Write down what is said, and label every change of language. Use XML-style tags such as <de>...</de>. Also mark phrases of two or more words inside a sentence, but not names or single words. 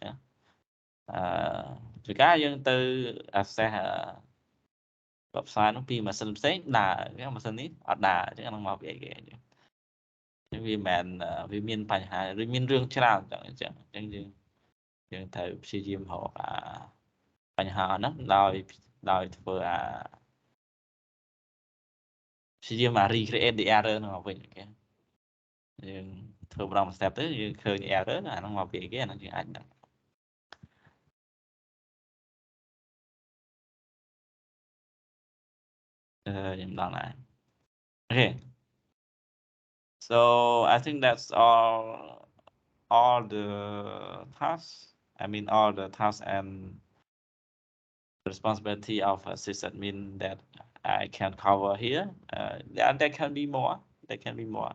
<km>ជួនកាលយើងទៅ</km> <en>access website</en> <km>នោះពីម៉ាស៊ីនផ្សេងដើរអញ្ចឹងម៉ាស៊ីននេះអត់ដើរអញ្ចឹងអាហ្នឹងមកពីគេអញ្ចឹងវាមិនវាមានបញ្ហាឬមានរឿងច្រើនអញ្ចឹងយើងត្រូវព្យាយាមរកបញ្ហាហ្នឹងដោយធ្វើ ព្យាយាម</km> <en>recreate the error</en> <km>ហ្នឹងមកវិញគេយើងធ្វើម្ដងមួយ step ទៅយើងឃើញ error អាហ្នឹងមកពីគេអាហ្នឹងយើងអាចដឹង ខ្ញុំដឹងដែរ</km> <en>okay so I think that's all the tasks I mean all the tasks and responsibility of a sysadmin that I can cover here. There can be more. There can be more.</en>